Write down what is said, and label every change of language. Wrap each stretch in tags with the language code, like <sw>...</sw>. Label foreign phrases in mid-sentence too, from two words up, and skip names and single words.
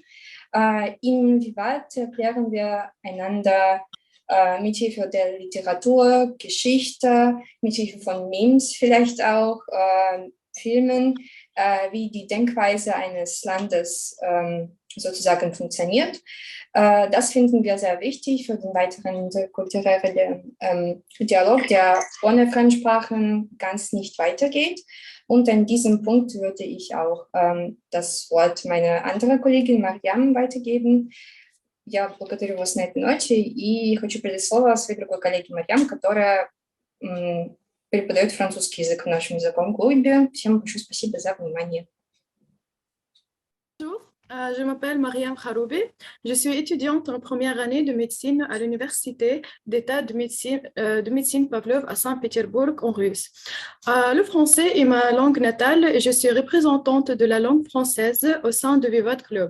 <de>In Vivat erklären wir einander mithilfe der Literatur, Geschichte, mithilfe von Memes vielleicht auch, Filmen, wie die Denkweise eines Landes sozusagen funktioniert. Das finden wir sehr wichtig für den weiteren interkulturellen Dialog, der ohne Fremdsprachen ganz nicht weitergeht. Und an diesem Punkt würde ich auch das Wort meiner anderen Kollegin Марьям weitergeben.</de> <ru>Я благодарю вас на этой ночи и хочу передать слово своей другой коллеге Марьям, которая преподает французский язык в нашем языковом клубе. Всем большое спасибо за внимание.</ru> <fr>Je m'appelle Mariam Kharoube. Je suis étudiante en première année de médecine à l'Université d'État de médecine Pavlov à Saint-Pétersbourg, en Russe. Le français est ma langue natale et je suis représentante de la langue française au sein de Vivat Club.</fr>